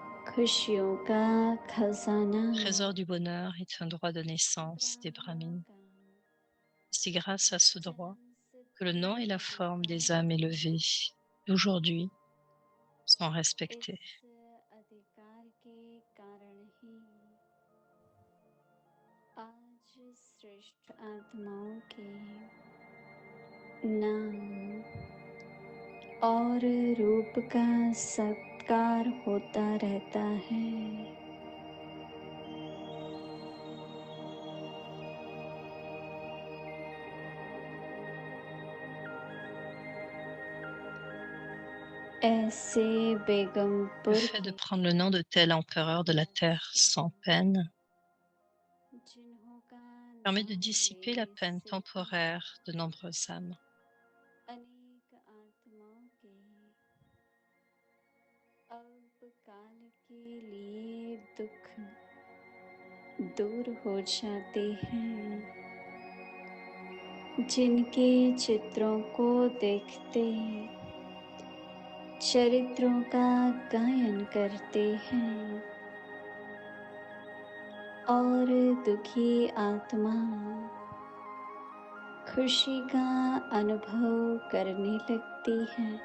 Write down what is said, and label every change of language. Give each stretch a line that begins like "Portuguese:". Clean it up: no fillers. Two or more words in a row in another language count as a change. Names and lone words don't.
Hindi: खुशियों का खजाना
French: Le trésor du bonheur est un droit de naissance des Brahmins. C'est grâce à ce droit que le nom et la forme des âmes élevées d'aujourd'hui sont respectés.
Hindi: इस अधिकार के कारण ही आज श्रेष्ठ आत्माओं के नाम और रूप का सत्कार होता रहता है। ऐसे
French: Le बेगमपुर fait de prendre le nom de tel empereur de la terre sans peine
Hindi: जिन्हों का
French: permet de
Hindi: नाम
French: dissiper la
Hindi: लेने
French: peine
Hindi: से
French: temporaire de nombreuses âmes.
Hindi: अनेक आत्माओं के अल्पकाल के लिए दुख दूर हो जाते हैं, जिनके चित्रों को देखते चरित्रों का गायन करते हैं और दुखी आत्मा खुशी का अनुभव करने लगती है।